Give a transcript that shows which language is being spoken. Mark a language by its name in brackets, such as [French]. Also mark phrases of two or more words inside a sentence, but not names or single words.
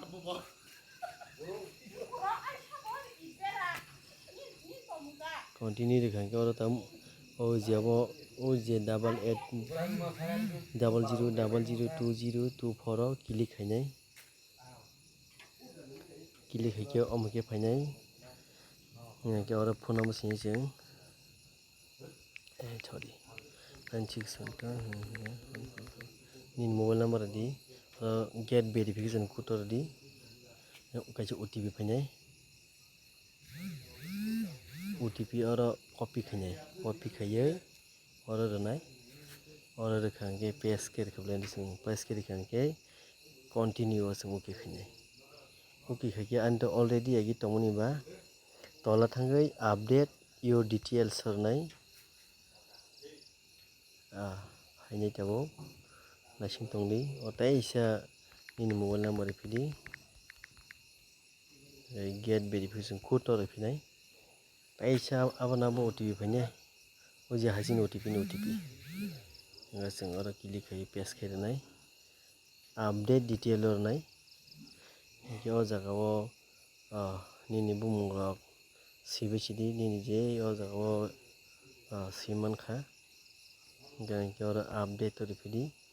[Kok Borok] continue dikhangke oro tam o je 8800002024 o click khainai click haike omke fainai ke oro [English] phone number [Kok Borok] sini jeng sorry 96 ni [English] mobile number [Kok Borok] di [English] get verification code [Kok Borok] di kaisa OTP fainai OTP oro copy khaye oro rwnai oro rwkhangke paste ke rwkhablai sing paste ke rwkhangke continue o sing okay khainai okay khaike anto already agi tongmani ba tola thangoi [English] update your details [Kok Borok] hornai hainai tabuk naising tongdi o taisa nini [English] mobile number [Kok Borok] rifidi [English] get verification code [Kok Borok] o rifenai taisa aboni bo OTP fainai o je hasing OTP ni OTP sing oro click khai paste khai rwnai [English] update detail [Kok Borok] o rwnai ke o jaga o nini bumung rok sibai sidi nini je o jaga o simankha ke oro update o rifidi